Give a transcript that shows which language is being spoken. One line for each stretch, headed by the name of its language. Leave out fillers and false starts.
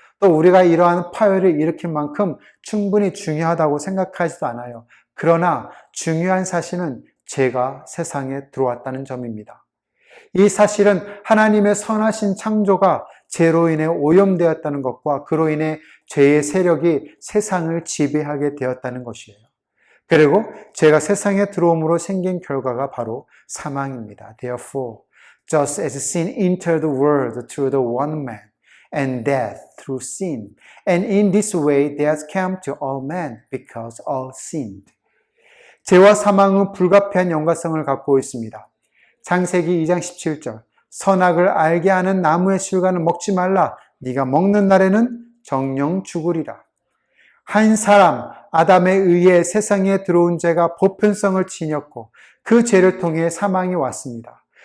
Korean: 또 우리가 이러한 파열을 일으킬 만큼 충분히 중요하다고 생각하지도 않아요. 그러나 중요한 사실은 죄가 세상에 들어왔다는 점입니다. 이 사실은 하나님의 선하신 창조가 죄로 인해 오염되었다는 것과 그로 인해 죄의 세력이 세상을 지배하게 되었다는 것이에요. 그리고 죄가 세상에 들어옴으로 생긴 결과가 바로 사망입니다.
English: Therefore, just as sin entered the world through the one man, and death through sin. And in this way death came to all men because all sinned.
Korean: 죄와 사망은 불가피한 연관성을 갖고 있습니다. 창세기 2장 17절 선악을 알게 하는 나무의 실과는 먹지 말라. 네가 먹는 날에는 정령 죽으리라. 한 사람 아담에 의해 세상에 들어온 죄가 보편성을 지녔고 그 죄를 통해 사망이 왔습니다.